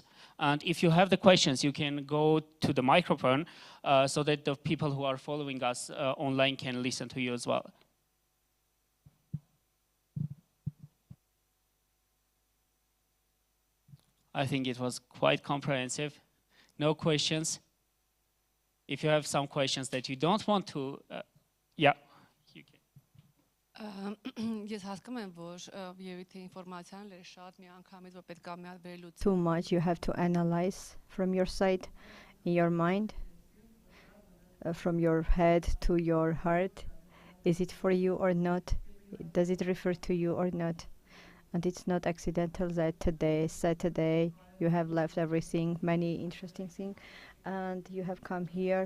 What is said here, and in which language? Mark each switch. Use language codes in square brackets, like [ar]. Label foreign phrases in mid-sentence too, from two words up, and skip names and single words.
[en] And if you have the questions, you can go to the microphone so that the people who are following us online can listen to you as well. I think it was quite comprehensive. No questions. If you have some questions that you don't want to, yeah. [hy] Ես հասկանում եմ, որ երևի ինֆորմացիան լրի շատ միանգամից որ պետք է մի հատ վերլուծի. [en] Too much you have to analyze from your side, in your mind, from your head to your heart. Is it for you or not? Does it refer to you or not? And it's not accidental that today, Saturday, you have left everything, many interesting things, and you have come here.